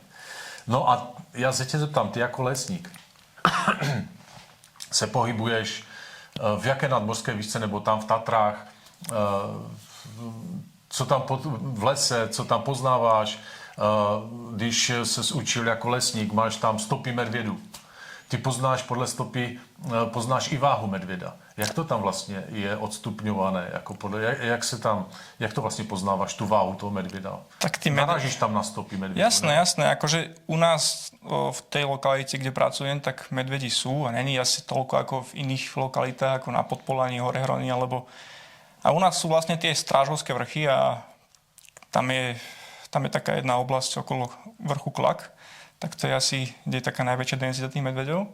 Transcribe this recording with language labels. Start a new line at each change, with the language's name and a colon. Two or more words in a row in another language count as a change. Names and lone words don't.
Czech: No a já se tě zeptám, ty jako lesník se pohybuješ v jaké nadmořské výšce, nebo tam v Tatrách, co tam v lese, co tam poznáváš, když ses učil jako lesník, máš tam stopy medvědů. Ty poznáš podle stopy, poznáš i váhu medvěda. Jak to tam vlastně je odstupňované? Jako jak to vlastně poznáváš, tu váhu toho medvěda? Tak narážíš tam na stopy medvědů?
Slovak: Jasné. Akože u nás v tej lokalite, kde pracujem, tak medvedi sú a není asi toľko ako v iných lokalitách, ako na Podpolaní, Horehroni, alebo... A u nás sú vlastne tie strážovské vrchy a tam je taká jedna oblasť okolo vrchu Klak, tak to je asi, kde je taká najväčšia densita tých medveďov.